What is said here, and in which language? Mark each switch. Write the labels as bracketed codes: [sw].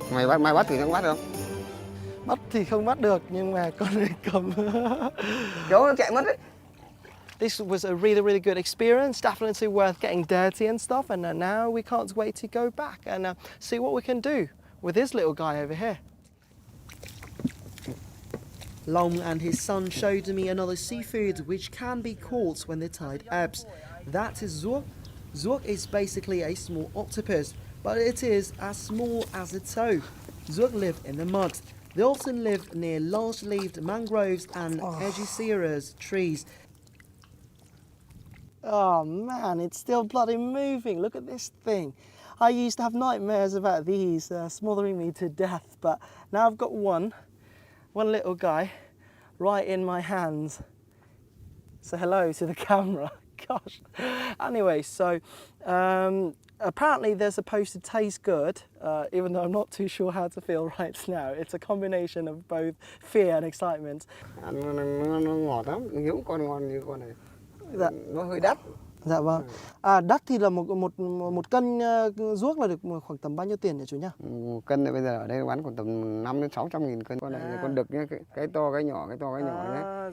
[vi] Này, mày bắt thì không bắt được. Bắt thì không bắt được nhưng mà con này cầm. Kéo nó chạy mất đấy. [en] This was a really good experience, definitely worth getting dirty and stuff, and now we can't wait to go back and see what we can do with this little guy over here. Long and his son showed me another seafood which can be caught when the tide ebbs. That is zuok. Zuok is basically a small octopus, but it is as small as a toe. Zuok live in the mud. They often live near large-leaved mangroves and Aegiceras trees. Oh man, it's still bloody moving. Look at this thing. I used to have nightmares about these smothering me to death, but now I've got one little guy right in my hands. Say hello to the camera. Gosh. Anyway, so apparently they're supposed to taste good, even though I'm not too sure how to feel right now. It's a combination of both fear and excitement. [vi] Nó ngọt lắm, những con ngon như con này. Dạ. Nó hơi đắt. Dạ vâng. Đắt thì là một cân ruốc là được khoảng tầm bao nhiêu tiền nhỉ chú nhá? Một cân này bây giờ ở đây bán khoảng tầm 5 đến 600 nghìn cân. Con này là con đực nhá, cái to cái nhỏ nhá.